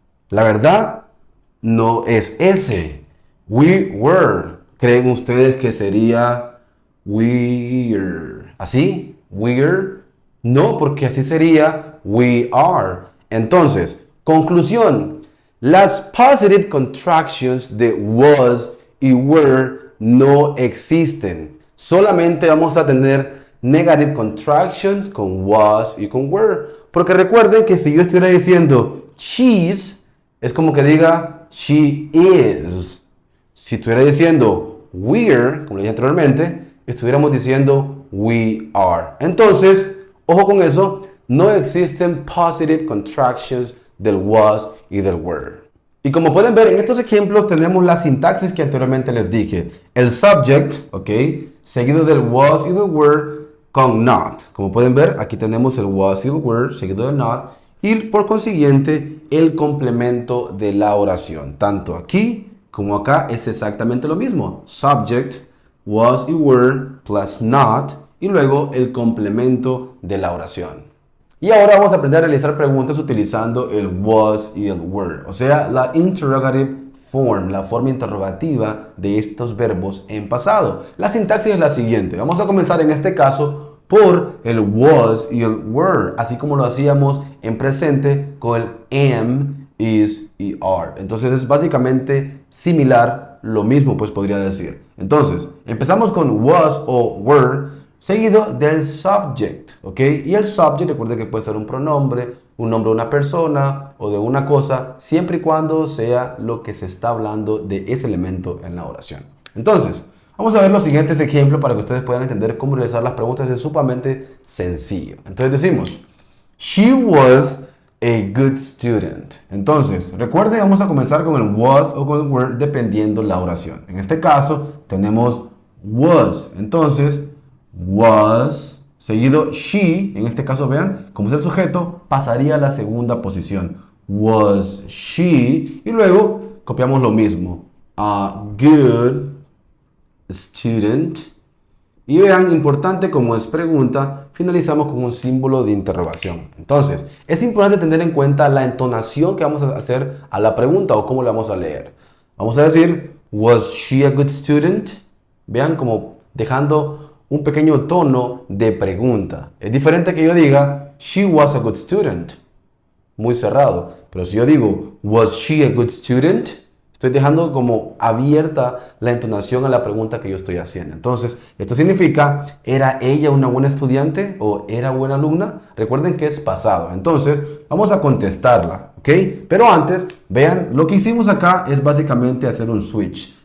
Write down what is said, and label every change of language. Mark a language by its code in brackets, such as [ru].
[es] La verdad, no es ese. [en] We were. [es] ¿Creen ustedes que sería we're? ¿Así? We're. No, porque así sería we are. Entonces, conclusión. Las positive contractions de was y were no existen. Solamente vamos a tener negative contractions con was y con were. Porque recuerden que si yo estuviera diciendo she's, es como que diga she is. Si estuviera diciendo we're, como le dije anteriormente, estuviéramos diciendo we are. Entonces, ojo con eso, no existen positive contractions del was y del were. Y como pueden ver en estos ejemplos tenemos la sintaxis que anteriormente les dije. El subject, ¿ok? seguido del was y del were con not. Como pueden ver, aquí tenemos el was y el were seguido de not y por consiguiente el complemento de la oración. Tanto aquí como acá es exactamente lo mismo. Subject, was y were plus not y luego el complemento de la oración. Y ahora vamos a aprender a realizar preguntas utilizando el was y el were, o sea, la interrogative form, la forma interrogativa de estos verbos en pasado. La sintaxis es la siguiente. Vamos a comenzar en este caso por el was y el were, así como lo hacíamos en presente con el am, is y are. Entonces es básicamente similar, lo mismo pues podría decir. Entonces, empezamos con was o were, seguido del subject, ¿ok? Y el subject, recuerde que puede ser un pronombre, un nombre de una persona o de una cosa, siempre y cuando sea lo que se está hablando de ese elemento en la oración. Entonces, vamos a ver los siguientes ejemplos para que ustedes puedan entender cómo realizar las preguntas. Es sumamente sencillo. Entonces decimos, [en] she was a good student. [es] Entonces, recuerden, vamos a comenzar con el was o con el were dependiendo la oración. En este caso, tenemos was. Entonces, was, seguido she, en este caso vean, como es el sujeto, pasaría a la segunda posición. [en] Was she, [es] y luego copiamos lo mismo. [en] A good student. [es] Y vean, importante como es pregunta, finalizamos con un símbolo de interrogación. Entonces, es importante tener en cuenta la entonación que vamos a hacer a la pregunta o cómo la vamos a leer. Vamos a decir, [en] was she a good student? [es] Vean como dejando un pequeño tono de pregunta. Es diferente que yo diga, [en] she was a good student. [es] Muy cerrado. Pero si yo digo, [en] was she a good student? [es] Estoy dejando como abierta la entonación a la pregunta que yo estoy haciendo. Entonces, esto significa, ¿era ella una buena estudiante o era buena alumna? Recuerden que es pasado. Entonces, vamos a contestarla, ¿ok? Pero antes, vean, lo que hicimos acá es básicamente hacer un switch.